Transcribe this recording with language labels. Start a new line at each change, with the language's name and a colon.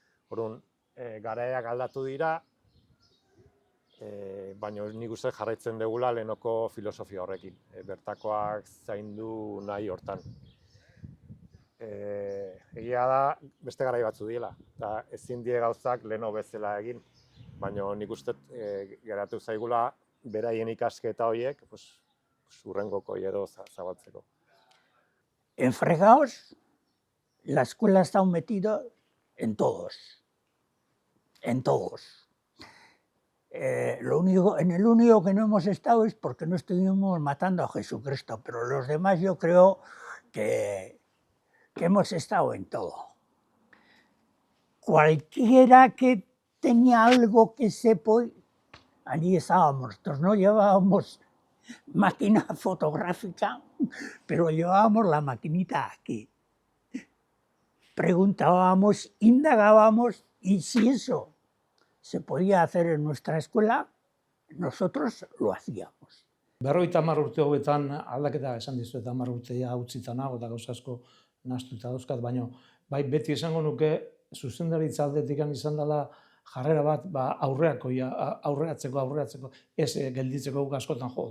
Basque: Orduan, garaiak aldatu dira, baina nik uste jarraitzen dugula lehenoko filosofia horrekin, bertakoak zaindu nahi hortan. Egia da, beste garai batzu diela, eta ezin die gauzak leheno bezala egin, baina nik uste geratu zaigula beraien ikasketa horiek, urrengoko edo zabaltzeko.
Spanish: En fregados, la escuela ha estado metida en todos. En todos. En el único que no hemos estado es porque no estuvimos matando a Jesucristo, pero los demás yo creo que hemos estado en todo. Cualquiera que tenía algo que allí estábamos. Nosotros no llevábamos máquina fotográfica, pero llevábamos la maquinita aquí. Preguntábamos, indagábamos, y si eso se podía hacer en nuestra escuela, nosotros lo hacíamos.
Basque: 50 urte hauetan aldaketa esan dizuet, 10 urtea utzita nago eta gauza asko nahastuta dauzkat, baina beti esango nuke zuzendaritza aldetik izan dela jarrera bat aurreatzeko, ez gelditzeko guk askotan